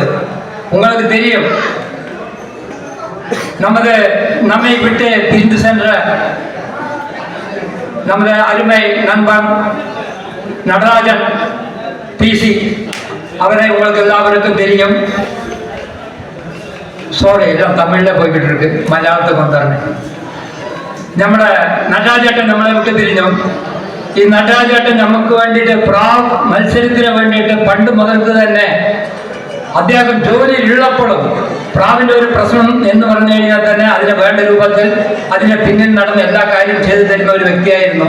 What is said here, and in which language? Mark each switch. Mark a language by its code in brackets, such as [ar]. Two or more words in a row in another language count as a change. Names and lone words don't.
[ta] உங்களுக்கு தெரியும், நம்மை விட்டு பிரிந்து சென்ற நமது அருமை நண்பன் நடராஜன் பிசி அவரை உங்களுக்கு எல்லாருக்கும் தெரியும். [ml] സോറി എല്ലാം തമിഴിലെ പോയിക്കിട്ടിருக்கு, മലയാളത്തിൽ വന്നിറങ്ങി. നമ്മുടെ നടരാജേട്ടൻ നമ്മളെ വിട്ട് പിരിഞ്ഞു. ഈ നടരാജേട്ടൻ നമുക്ക് വേണ്ടിയിട്ട് പ്രാവ് മത്സരത്തിന് വേണ്ടിയിട്ട് പണ്ട് മുതൽക്ക് തന്നെ അദ്ദേഹം ജോലിയിലുള്ളപ്പോഴും പ്രാവിൻ്റെ ഒരു പ്രശ്നം എന്ന് പറഞ്ഞു കഴിഞ്ഞാൽ തന്നെ അതിന് വേണ്ട രൂപത്തിൽ അതിന് പിന്നിൽ നടന്ന് എല്ലാ കാര്യം ചെയ്തു തരുന്ന ഒരു വ്യക്തിയായിരുന്നു.